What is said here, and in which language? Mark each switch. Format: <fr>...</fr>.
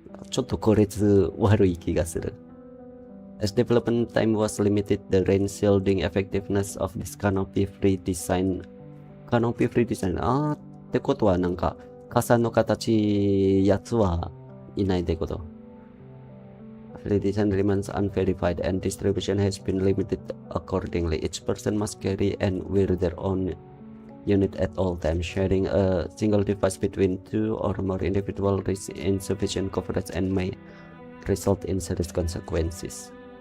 <ja>ちょっと効率悪い気がする。</ja> <en>As development time was limited, the rain shielding effectiveness of this canopy-free design. Canopy-free design.</en> <ja>ってことはなんか傘の形やつはいないってこと。</ja> <en>The design remains unverified and distribution has been limited accordingly. Each person must carry and wear their own unit at all times. Sharing a single device between two or more individuals risks insufficient coverage and may result in serious consequences.</en>